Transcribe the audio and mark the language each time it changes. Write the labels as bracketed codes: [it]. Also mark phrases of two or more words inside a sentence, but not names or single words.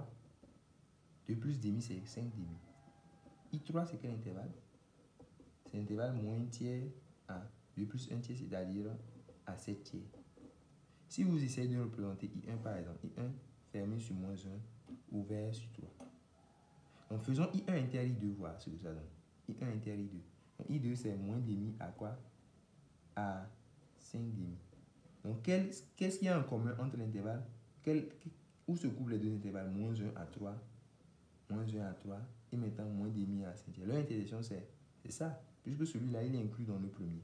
[fr] 2 plus demi, c'est 5 demi. I3, c'est quel intervalle? C'est l'intervalle moins tiers à 2 plus 1 tiers, c'est-à-dire à 7 tiers. Si vous essayez de représenter I1 par exemple, I1 fermé sur moins 1, ouvert sur 3. Donc faisons I1 inter I2, voir ce que ça donne. I1 inter I2. Donc I2 c'est moins demi à quoi? À 5 demi. Donc qu'est-ce qu'il y a en commun entre l'intervalle? Où se couvrent les deux intervalles? Moins 1 à 3, moins 1 à 3 et maintenant moins demi à 5 tiers. Leur intersection c'est ça, puisque celui-là il est inclus dans le premier.